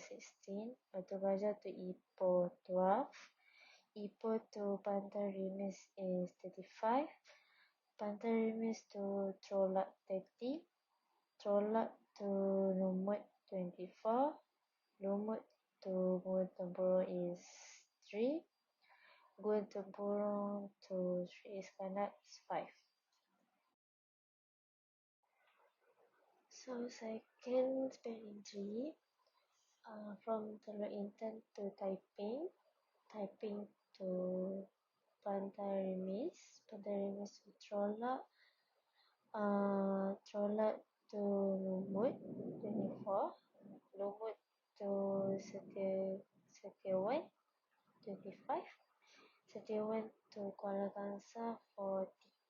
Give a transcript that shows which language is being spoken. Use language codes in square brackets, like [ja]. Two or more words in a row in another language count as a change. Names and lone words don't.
[en] 16, Batu Gajah to Ipoh 12, Ipoh to Pantai Remis is 35, Pantai Remis to Trolak 30, Trolak to Lumut 24, Lumut to Gua Tempurung is 3, Gua Tempurung to Sri Iskandar is 5. So second spanning tree, from Teluk Intan to Taiping, Taiping to Pantai Remis, Pantai Remis to Trolak, Trolak to Lumut 24, Lumut to Setiawan 25, Setiawan to Kuala Kangsar 40.